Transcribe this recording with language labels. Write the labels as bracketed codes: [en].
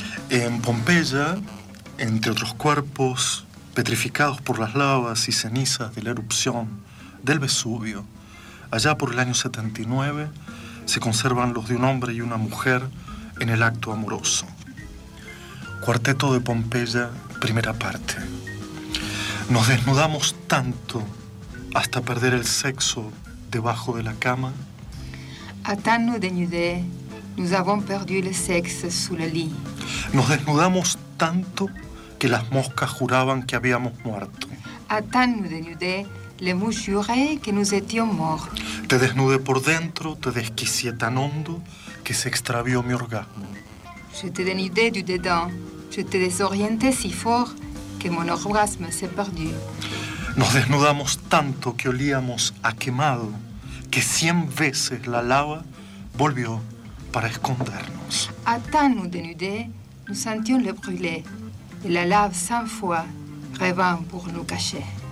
[es] En Pompeya, entre otros cuerpos petrificados por las lavas y cenizas de la erupción del Vesubio, allá por el año 79, se conservan los de un hombre y una mujer en el acto amoroso. Cuarteto de Pompeya, primera parte. Nos desnudamos tanto hasta perder el sexo debajo de la cama. [fr] A tant nous dénuder, nous avons perdu le sexe sous le lit. [es] Nos desnudamos tanto que las moscas juraban que habíamos muerto. [fr] A tant nous dénuder, les mouches juraient que nous étions morts. [es] Te desnudé por dentro, te desquicié tan hondo que se extravió mi orgasmo. [fr] Je te dénudé du dedans, je te désorienté si fort que mon orgasme s'est perdu. [es] Nos desnudamos tanto que olíamos a quemado, que 100 veces la lava volvió para escondernos. [fr] A tant nous dénudé, nous sentions le brûlé, et la lave 100 fois revint pour nous cacher.